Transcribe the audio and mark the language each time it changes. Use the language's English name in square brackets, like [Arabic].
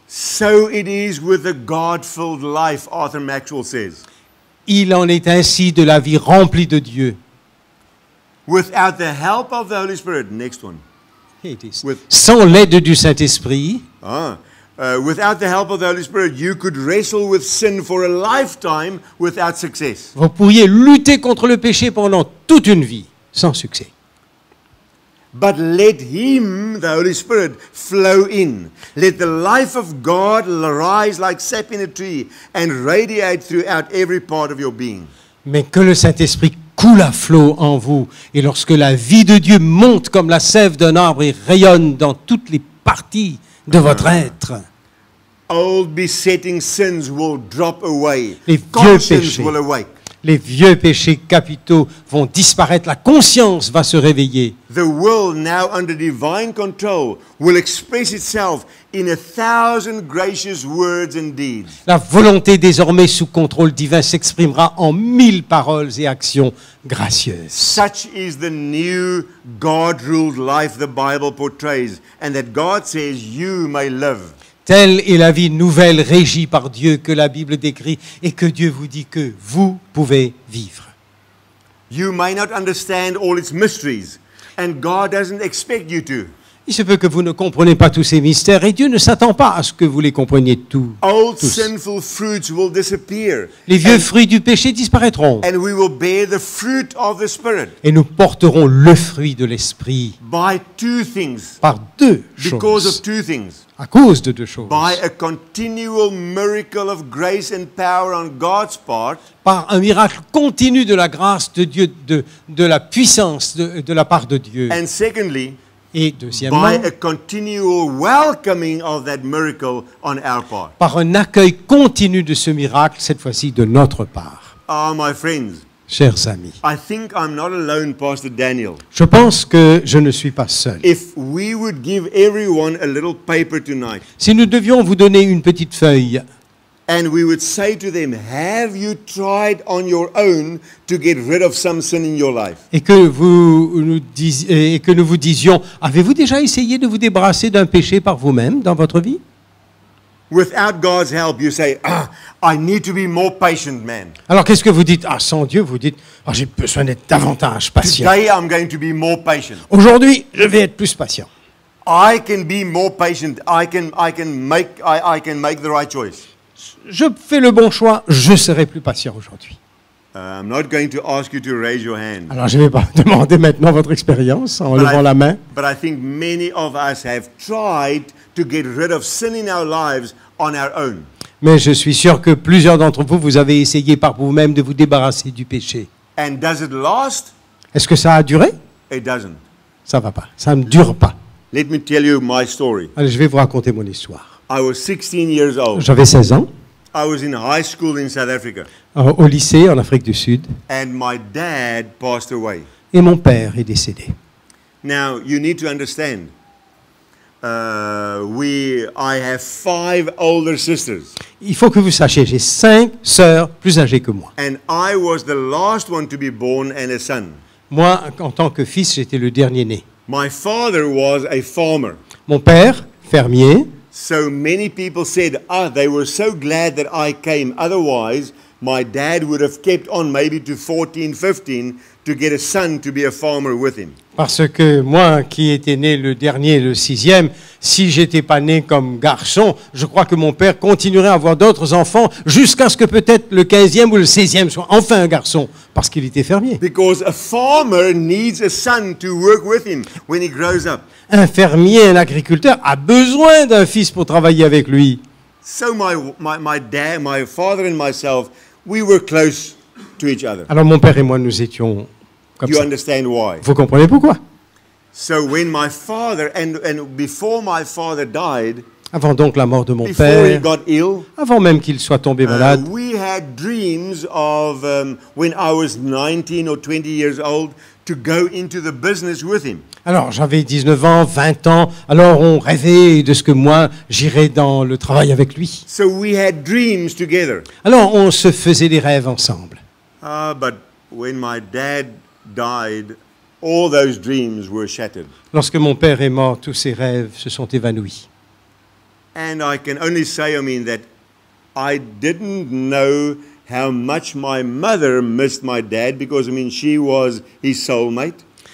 [English] So it is with the God-filled life, Arthur Maxwell says. [French] Il en est ainsi de la vie remplie de Dieu. [English] Without the help of the Holy Spirit, next one. [French] Sans l'aide du Saint-Esprit, [English] Without the help of the Holy Spirit, you could wrestle with sin for a lifetime without success. [French] vous pourriez lutter contre le péché pendant toute une vie, sans succès. [English] But let Him, the Holy Spirit, flow in. Let the life of God rise like sap in a tree and radiate throughout every part of your being. [French] Mais que le Saint-Esprit coule à flot en vous, et lorsque la vie de Dieu monte comme la sève d'un arbre et rayonne dans toutes les parties de votre être, [English] Old besetting sins will drop away. [French] Les vieux [English] Conscience [French] péchés. [English] will awake. [French] les vieux péchés capitaux vont disparaître, la conscience va se réveiller. [English] The will, now under divine control, will express itself in 1,000 gracious words and deeds. [French] La volonté désormais sous contrôle divin s'exprimera en 1000 paroles et actions gracieuses. [English] Such is the new God-ruled life the Bible portrays, and that God says you may live. [French] Telle est la vie nouvelle régie par Dieu que la Bible décrit et que Dieu vous dit que vous pouvez vivre. [English] You may not understand all its mysteries, and God doesn't expect you to. [French] Il se peut que vous ne compreniez pas tous ces mystères et Dieu ne s'attend pas à ce que vous les compreniez tous. [English] Old [French] Tous. [English] sinful fruits will disappear, [French] Les vieux fruits du péché disparaîtront [English] and we will bear the fruit of the Spirit [French] et nous porterons le fruit de l'esprit [English] by two things, [French] par deux [English] because of [French] choses, [English] two things. [French] à cause de deux choses. [English] By a continual miracle of grace and power on God's part, [French] Par un miracle continu de la grâce de Dieu, de la puissance de la part de Dieu. [English] and secondly, [French] Et deuxièmement, [English] by a continual welcoming of that miracle on our part. [French] par un accueil continu de ce miracle, cette fois-ci de notre part. [English] Ah, my friends, [French] Chers amis, [English] I think I'm not alone, Pastor Daniel. [French] je pense que je ne suis pas seul. [English] If we would give everyone a little paper tonight, [French] Si nous devions vous donner une petite feuille [English] and we would say to them, have you tried on your own to get rid of some sin in your life? [French] et que nous vous disions, avez-vous déjà essayé de vous débarrasser d'un péché par vous-même dans votre vie? [English] Without God's help, you say, I need to be more patient, man. [French] Alors qu'est-ce que vous dites? Ah, sans Dieu, vous dites, ah, j'ai besoin d'être davantage patient. [English] Today I'm going to be more patient. [French] Aujourd'hui, je vais être plus patient. [English] I can be more patient. I can make the right choice. [French] Je fais le bon choix, je serai plus patient aujourd'hui. [English] I'm not going to ask you to raise your hand. [French] Alors je ne vais pas demander maintenant votre expérience en levant la main, [English] But I think many of us have tried to get rid of sin in our lives on our own. [French] mais je suis sûr que plusieurs d'entre vous, vous avez essayé par vous-même de vous débarrasser du péché. [English] And does it last? [French] Est-ce que ça a duré? [English] It doesn't. [French] Ça va pas, ça ne dure pas. [English] Let me tell you my story. [French] Allez, je vais vous raconter mon histoire. [English] I was 16 years old. [French] J'avais 16 ans, [English] I was in high school in South Africa, [French] au lycée en Afrique du Sud, [English] and my dad passed away. [French] et mon père est décédé. [English] Now, you need to understand, I have 5 older sisters, [French] Il faut que vous sachiez, j'ai 5 sœurs plus âgées que moi. [English] and I was the last one to be born and a son. [French] Moi, en tant que fils, j'étais le dernier né. [English] My father was a farmer. [French] Mon père fermier. [English] So many people said, they were so glad that I came. Otherwise, my dad would have kept on maybe to 14, 15 to get a son to be a farmer with him. [French] Parce que moi, qui étais né le dernier, le 6e, si j'étais pas né comme garçon, je crois que mon père continuerait à avoir d'autres enfants jusqu'à ce que peut-être le 15e ou le 16e soit enfin un garçon, parce qu'il était fermier. [English] Because a farmer needs a son to work with him when he grows up. [French] Un fermier, un agriculteur a besoin d'un fils pour travailler avec lui. [English] So my father and myself, we were close to each other. [French] Alors mon père et moi, nous étions comme [English] You [French] ça. [English] understand why? [French] Vous comprenez pourquoi? [English] So when my father, and before my father died, [French] Avant donc la mort de mon [English] before he [French] père, [English] got ill, [French] avant même qu'il soit tombé malade, [English] we had dreams of, when I was 19 or 20 years old, to go into the business with him. [French] alors j'avais 19 ans, 20 ans, alors on rêvait de ce que moi j'irais dans le travail avec lui. [English] So we had dreams together. [French] Alors on se faisait des rêves ensemble. [English] But when my dad died, all those dreams were shattered. [French] Lorsque mon père est mort, tous ces rêves se sont évanouis. [English] And I can only say, that I didn't know how much my mother missed my dad because, she was his soulmate.